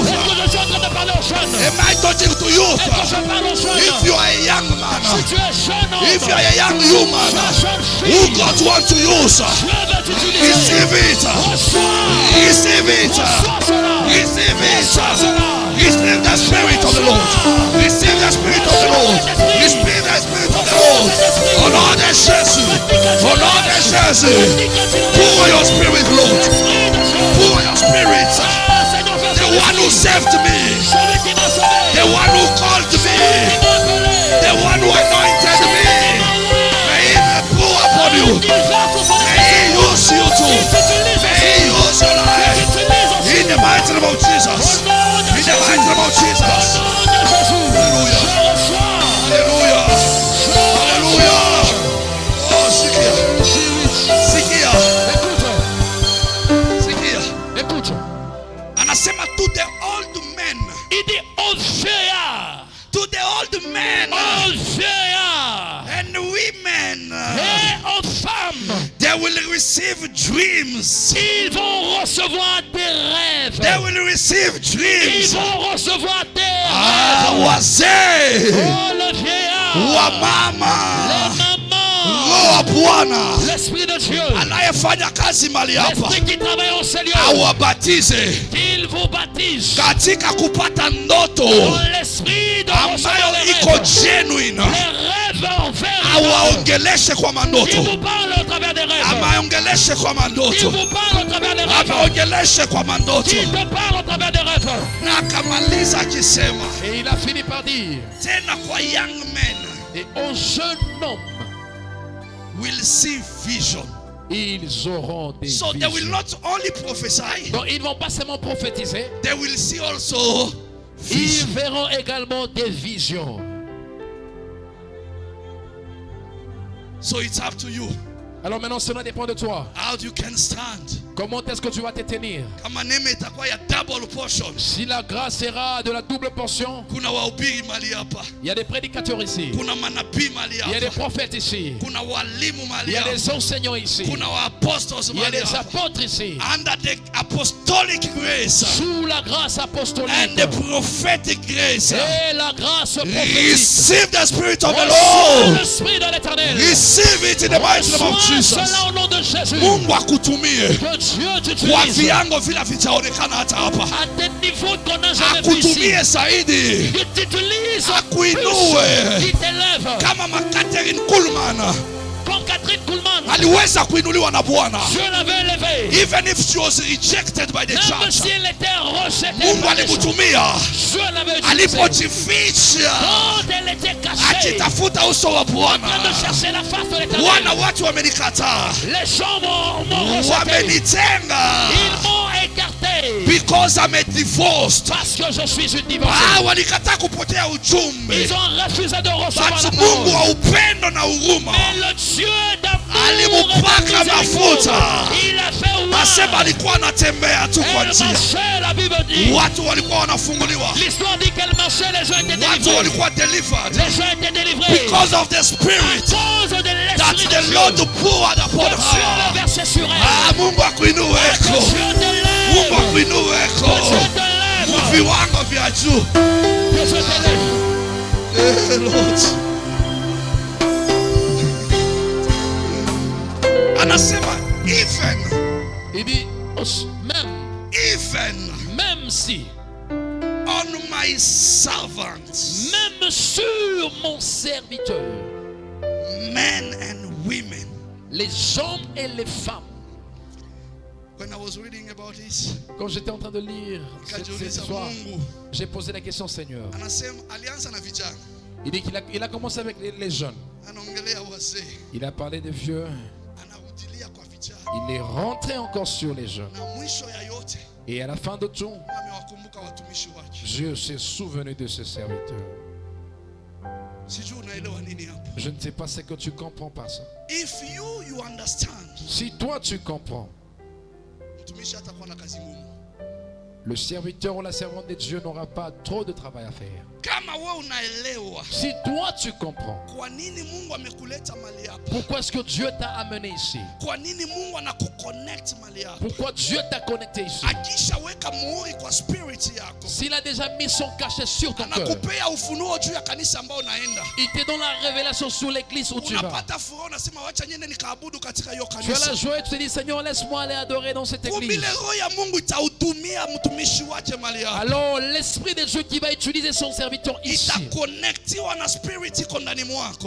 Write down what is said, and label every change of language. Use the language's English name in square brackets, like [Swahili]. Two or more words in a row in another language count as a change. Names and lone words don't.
[French] que je suis en train de parler aux jeunes? [English] Am I talking to you? [French] Est-ce que je parle aux jeunes? [English] If you are a young man, [French] Si tu es jeune homme, [English] if you are a young woman [French] jeune [English] who [French] fille, [English] God wants to use, [French] Dieu va t'utiliser. [English] receive it. [French] Reçois. [English] Receive it. [French] Reçois cela. [English] Receive it. [French] Reçois cela. [English] Receive the Spirit of the Lord. Receive the Spirit of the Lord. Receive the Spirit of the Lord. Oh Lord, Jésus. Oh Lord, Jésus. Pour your Spirit, Lord. Pour your Spirit. The one who saved me. The one who called me. The one who anointed me. May He pour upon you. May He use you too. May He use your life. In the mighty name of Jesus. In the mighty name of Jesus. Hallelujah. Hallelujah. [Swahili] Hallelujah. Oh, Sikia. Sikia. Sikia. [French] Écoute, [English] Anasema to the old men. [French] il dit aux vieillards, [English] To the old men [French] aux vieillards [English] and women. [French] et aux femmes, [English] They will receive dreams. [French] Ils vont recevoir des rêves. [English] They will receive [French] Ils [English] dreams. [French] vont recevoir des Ah, rêves. [Swahili] wazee [French] Oh, le vieillard. [Swahili] wa [French] Les [Swahili] mama, [French] mamans. [Swahili] Roho wa Bwana [French] L'Esprit de Dieu. [Swahili] anayefanya kazi mali hapa [French] L'Esprit qui travaille au Seigneur. [Swahili] awabatize [French] Qu'il vous baptise. [Swahili] katika kupata ndoto [French] Dans l'esprit de recevoir [Swahili] ambayo [French] les [Swahili] iko [French] rêves. [English] genuine, [French] Les rêves véritables. [Swahili] awaongeleshe kwa [French] Il [Swahili] mandoto, [French] vous parle au travers des rêves. [Swahili] amaongeleshe kwa [French] Il [Swahili] mandoto, [French] vous parle au travers des rêves. [Swahili] amaongeleshe kwa mandoto. [French] Il te parle au travers des rêves. [Swahili] Na akamaliza akisema [French] Et il a fini par dire, [Swahili] tena kwa [English] young men [French] et aux jeunes hommes, [English] will see vision. [French] ils auront des [English] So they will [French] visions. [English] not only prophesy, [French] Donc ils ne vont pas seulement prophétiser, [English] they will see also [French] ils [English] vision. [French] verront également des visions. [English] So it's up to you. [French] Alors maintenant, cela dépend de toi. [English] How you can stand. [French] Comment est-ce que tu vas te tenir? [Swahili] Kama neema itakuwa ya [English] double portion. [French] Si la grâce sera de la double portion, [Swahili] Kuna wahubiri mali hapa. [French] il y a des prédicateurs ici, [Swahili] Kuna manabii mali [French] il y a des [Swahili] hapa. [French] prophètes ici, [Swahili] Kuna walimu [French] il [Swahili] mali [French] y a [Swahili] hapa. [French] des enseignants ici, [Swahili] Kuna apostles [French] il y a [Swahili] mali [French] des [Swahili] hapa. [French] apôtres ici. [English] Under the apostolic grace [French] Sous la grâce [English] and [French] apostolique [English] the prophetic grace. [French] et la grâce prophétique, [English] Receive the Spirit of the [French] reçois [English] Lord. [French] l'Esprit de l'Éternel. [English] Receive it in the mighty name of [French] Reçois [English] Jesus. [French] cela au nom de Jésus. [Swahili] Mungu akutumie [French] Que Dieu [Swahili] kwa [French] t'utilise [Swahili] viango vile vitaonekana hata hapa, [French] à des niveaux qu'on n'a jamais vu ici. [Swahili] akutumie zaidi, [French] Il t'utilise [Swahili] akuinue [French] plus, il t'élève. [Swahili] kama Catherine Kuhlman [French] Comme Catherine Kuhlman, [Swahili] aliweza kuinuliwa na Bwana. [French] Dieu l'avait élevée. [English] Even if she was rejected by the [French] Même [English] church, [French] si elle était rejetée, [Swahili] Mungu [French] par les gens, [Swahili] alimtumia [French] Dieu l'avait utilisée. [Swahili] alipojificha [French] Quand elle était cachée, [Swahili] akitafuta uso wa [French] en train [Swahili] Bwana. [French] de chercher la face de [Swahili] Bwana, [French] l'Éternel, [Swahili] watu wamenikataa, [French] les gens m'ont rejeté. [Swahili] wamenitenga [French] Ils m'ont écarté [English] because I'm a divorced. [French] parce que je suis une divorcée. [Swahili] Walikataa kupokea ujumbe, [French] Ils ont refusé de recevoir la [Swahili] but Mungu [French] parole. [Swahili] wa upendo na huruma [French] Mais le Dieu d'amour et [Swahili] alimupaka [French] de miséricorde, [Swahili] mafuta. [French] il a fait [Swahili] Asema [French] voir. [Swahili] alikuwa anatembea tu kwa [French] Elle [Swahili] njia, [French] marchait, la Bible dit. [Swahili] watu walikuwa wanafunguliwa, [French] L'histoire dit qu'elle marchait, les gens étaient [Swahili] watu [French] délivrés. [Swahili] walikuwa delivered [French] Les gens étaient délivrés. [English] because of the [French] À [English] Spirit [French] cause de [English] that [French] l'Esprit de [English] the [French] Dieu. [English] Lord poured upon [French] Que Dieu [English] her. [French] le versait sur elle. [Swahili] Ah, Mungu akuinueko, [French] Que Dieu [Swahili] Mungu [French] te lève. [Swahili] akuinueko [French] Que Dieu te lève. [Swahili] viwango vya juu. [French] Que Dieu te lève. [English] Lord. Anasema even [French] Il dit, même si, [English] on my servants, [French] même sur mon serviteur, [English] men and women. [French] les hommes et les femmes. [English] When I was reading about this, [French] Quand j'étais en train de lire cette [Swahili] nikajiuliza [French] histoire, [Swahili] Mungu [French] j'ai posé la question, Seigneur. [Swahili] anasema alianza na vijana, [French] Il dit qu'il a commencé avec les jeunes. [Swahili] anaongelea wazee, [French] Il a parlé des vieux. [Swahili] anarudilia kwa vijana, [French] Il est rentré encore sur les jeunes. [Swahili] na mwisho ya yote [French] Et à la fin de tout, [Swahili] amewakumbuka watumishi wake. [French] Dieu s'est souvenu de ses serviteurs. [Swahili] Sijui unaelewa nini hapa? [French] Je ne sais pas ce que tu comprends par ça. [English] If you understand, [French] Si toi tu comprends, [Swahili] mtumishi hatakuwa na kazi ngumu. [French] le serviteur ou la servante de Dieu n'aura pas trop de travail à faire. [Swahili] Kama wewe unaelewa [French] Si toi tu comprends, [Swahili] kwa nini Mungu amekuleta mali hapa, [French] pourquoi est-ce que Dieu t'a amené ici? [Swahili] kwa nini Mungu anakuconnect mali hapa, [French] Pourquoi Dieu t'a connecté ici? [Swahili] akishaweka muhuri kwa spirit yako, [French] S'il a déjà mis son cachet sur ton cœur, [Swahili] anakupea ufunuo juu ya kanisa ambao unaenda, [French] il te donne la révélation sur l'église où tu vas. [Swahili] unapata furaha, unasema wacha niende nikaabudu katika hiyo [French] Tu as [Swahili] kanisa. [French] la joie et tu te dis, Seigneur, laisse-moi aller adorer dans cette [Swahili] Kumbe [French] église. [Swahili] ile roho ya Mungu itahudumia mtumishi wake mali hapa, [French] Alors, l'Esprit de Dieu qui va utiliser son serviteur ici [Swahili] itakonektiwa na spirit iko ndani mwako,